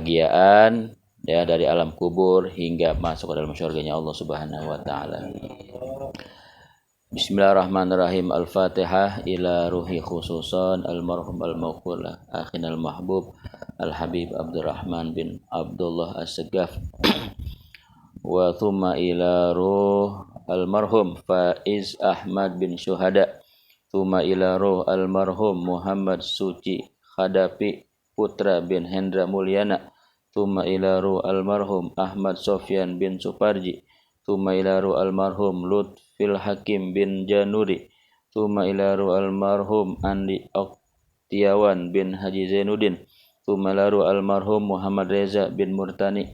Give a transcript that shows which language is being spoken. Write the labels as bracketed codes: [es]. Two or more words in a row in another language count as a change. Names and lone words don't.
[id] Diberikan kebahagiaan ya dari alam kubur hingga masuk ke dalam syurganya Allah [ar] سبحانه وتعالى. بسم الله الرحمن الرحيم. الفاتحة إلى روح خصوصا المرحوم الموقولة أخينا المحبوب الحبيب عبد الرحمن بن عبد الله السقاف وثم إلى روح المرحوم فائز أحمد بن شهداء، ثم إلى روح المرحوم محمد سوجي خدابي بوترا بن هندرا موليانا، ثم إلى روح المرحوم أحمد سفيان بن سوبارجي، ثم إلى روح المرحوم لطف الحكيم بن جنوري، ثم إلى روح المرحوم أندي أوكتياوان بن حاج زين الدين، ثم إلى روح المرحوم محمد رضا بن مرتاني.